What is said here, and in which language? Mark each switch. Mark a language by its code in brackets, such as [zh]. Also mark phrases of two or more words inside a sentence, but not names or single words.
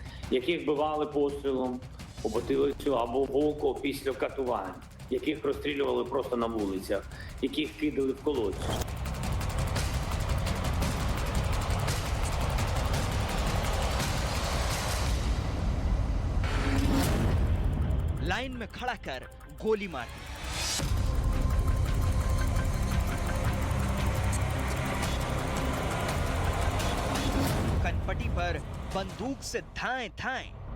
[uk] яких вбивали пострілом у потилицю або в око після катувань, яких розстрілювали просто на вулицях, яких кидали в колодці. [hi] लाइन में खड़ा कर गोली मार दी। कनपटी पर बंदूक से धाएं धाएं।